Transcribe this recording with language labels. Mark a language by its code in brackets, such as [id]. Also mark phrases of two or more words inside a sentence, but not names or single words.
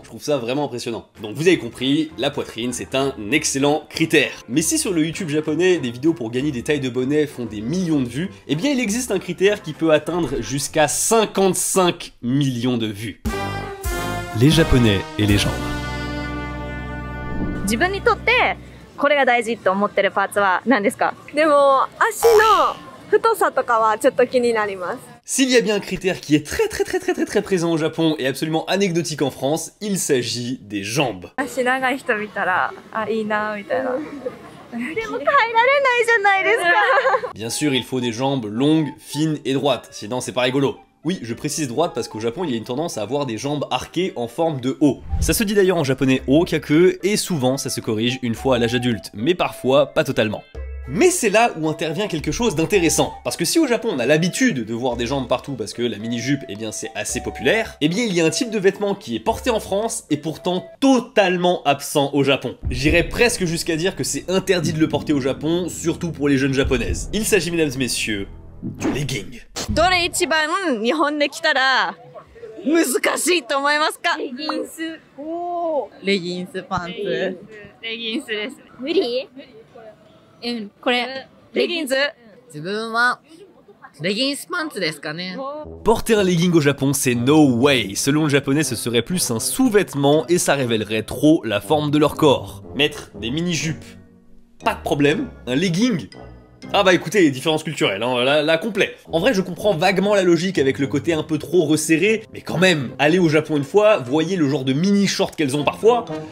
[fr] Je trouve ça vraiment impressionnant. Donc vous avez compris, la poitrine, c'est un excellent critère. Mais si sur le YouTube japonais, des vidéos pour gagner des tailles de bonnet font des millions de vues, eh bien il existe un critère qui peut atteindre jusqu'à 55 millions de vues. Les Japonais et les jambes. [ja] 自分にとってこれが大事と思ってるパーツは何ですか？でも足の太さとかはちょっと気になります。 [fr] S'il y a bien un critère qui est très présent au Japon et absolument anecdotique en France, il s'agit des jambes. [ja] 足長い人見たら、あ、いいなみたいな。でも耐えられないじゃないですか。 [fr] Bien sûr, il faut des jambes longues, fines et droites, sinon c'est pas rigolo. Oui, je précise droite parce qu'au Japon, il y a une tendance à avoir des jambes arquées en forme de O. Ça se dit d'ailleurs en japonais okake, et souvent ça se corrige une fois à l'âge adulte, mais parfois pas totalement. Mais c'est là où intervient quelque chose d'intéressant, parce que si au Japon on a l'habitude de voir des jambes partout parce que la mini-jupe, eh bien c'est assez populaire, eh bien il y a un type de vêtement qui est porté en France et pourtant totalement absent au Japon. J'irais presque jusqu'à dire que c'est interdit de le porter au Japon, surtout pour les jeunes japonaises. Il s'agit, mesdames et messieurs, du legging. [ja] どれ一番日本で着たら難しいと思いますか？レギンス。おー。レギンスパンツ。レギンスですね。無理？うん、これレギンス。自分はレギンスパンツですかね。 [fr] Porter un legging au Japon, c'est [en] no way. [fr] Selon le japonais, ce serait plus un sous-vêtement et ça révélerait trop la forme de leur corps. Mettre des mini-jupes, pas de problème. Un legging, ah bah écoutez, différence culturelle, hein, là complet. En vrai, je comprends vaguement la logique avec le côté un peu trop resserré, mais quand même, allez au Japon une fois, voyez le genre de mini-shorts qu'elles ont parfois.